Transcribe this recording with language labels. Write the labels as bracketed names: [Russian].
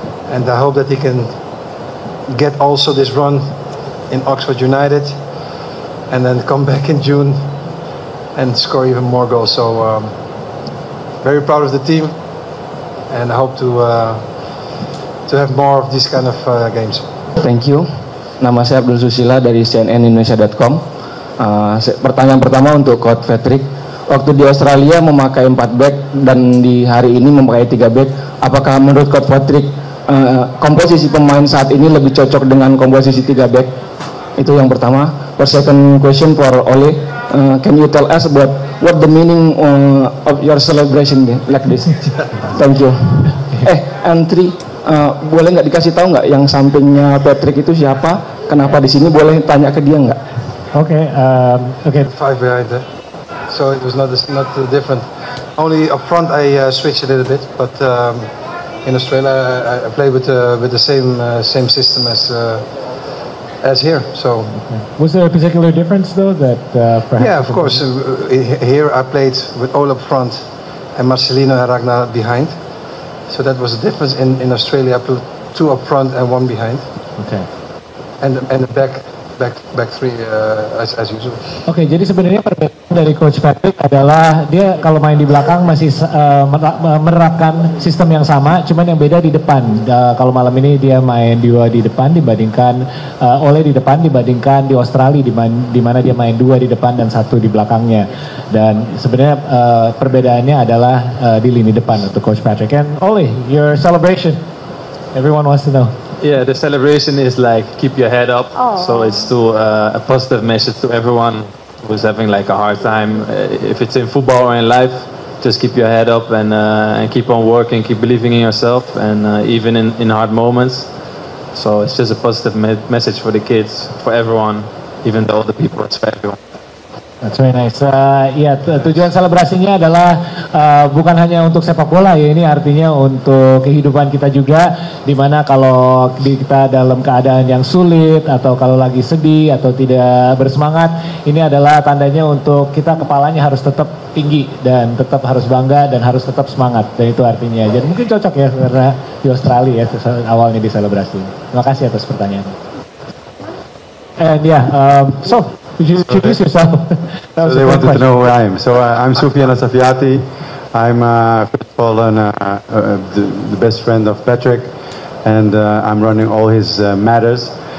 [English] And I hope that he can get also this run in Oxford United and then come back in June and score even more goals. So very proud of the team, and I hope to have more of these kind of games. Thank you. [Indonesian] Nama saya Abdul Susila dari cnnindonesia.com. Pertanyaan pertama untuk Coach Patrick. Waktu di Australia memakai 4 back dan di hari ini memakai 3 back. Apakah menurut Coach Patrick komposisi pemain saat ini lebih cocok dengan komposisi 3 back? Itu yang pertama. [English] For second question for Ole, can you tell us about what the meaning of your celebration like this? Thank you. And 3, [Indonesian] boleh nggak dikasih tahu nggak yang sampingnya Patrick itu siapa? Kenapa di sini? Boleh tanya ke dia nggak? [English] Okay. 5 behind there. So it was not different. Only up front I switched a little bit, but in Australia I played with the same system as here. So was there a particular difference though that perhaps? Yeah, of course. Here I played with Ole up front and Marcelino and Ragnar behind. So that was a difference. In Australia I put 2 up front and 1 behind. Okay. And the back 3 as usual. [Indonesian] Oke, jadi sebenarnya perbedaan dari Coach Patrick adalah dia kalau main di belakang masih menerapkan sistem yang sama, cuman yang beda di depan. Kalau malam ini dia main 2 di depan dibandingkan Ole di depan dibandingkan di Australia di mana dia main 2 di depan dan 1 di belakangnya. Dan sebenarnya perbedaannya adalah di lini depan untuk Coach Patrick. [English] And Ole, your celebration, everyone wants to know. Yeah, the celebration is like keep your head up. So it's to a positive message to everyone who's having like a hard time. If it's in football or in life, just keep your head up and keep on working, keep believing in yourself, and even in hard moments. So it's just a positive message for the kids, for everyone, even though the people, it's for everyone. That's very nice. [Indonesian] Ya, tujuan selebrasinya adalah bukan hanya untuk sepak bola ya, ini artinya untuk kehidupan kita juga, dimana kalau kita dalam keadaan yang sulit atau kalau lagi sedih atau tidak bersemangat, ini adalah tandanya untuk kita kepalanya harus tetap tinggi dan tetap harus bangga dan harus tetap semangat, dan itu artinya. Jadi mungkin cocok ya karena di Australia ya awalnya diselebrasi. Terima kasih atas pertanyaannya. [English] And yeah, so could you introduce yourself? So they wanted to know who I am. So I'm Soufiane Safiati. I'm first of all the best friend of Patrick, and I'm running all his matters.